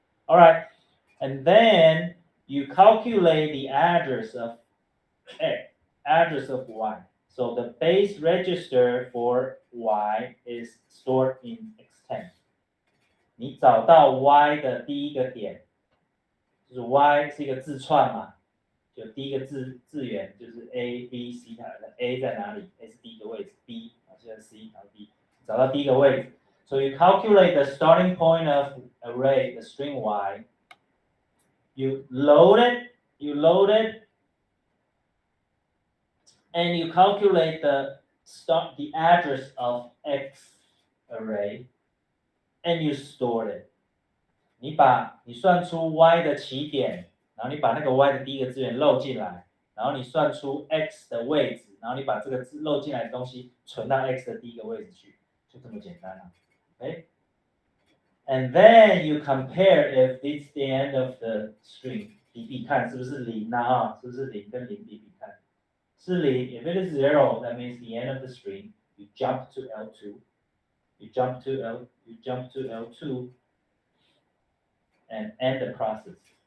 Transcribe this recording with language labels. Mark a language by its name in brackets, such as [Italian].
[English] All right, and then you calculate the address of x, address of y. So the base register for y is stored in x10. [Chinese] 你找到 y 的第一个点，就是 y 是一个字串嘛，就第一个字元就是 A B C， 它的 A 在哪里 ？A 是第一个位置 ，B 现在 C， 然后 B， 找到第一个位置。 [English] So you calculate the starting point of array, the string y. You load it, and you calculate the address of X array, and you store it. [Chinese] 你算出 y 的起点，然后你把那个 y 的第一个资源漏进来，然后你算出 x 的位置，然后你把这个漏进来的东西存到 x 的第一个位置去，就这么简单了。 [English] Okay? And then you compare if it's the end of the string. [Chinese] 比看是不是0啊？是不是0跟0比看？是0 [English] ，if it is 0, that means the end of the string. You jump to L2. You jump to L2 and end the process.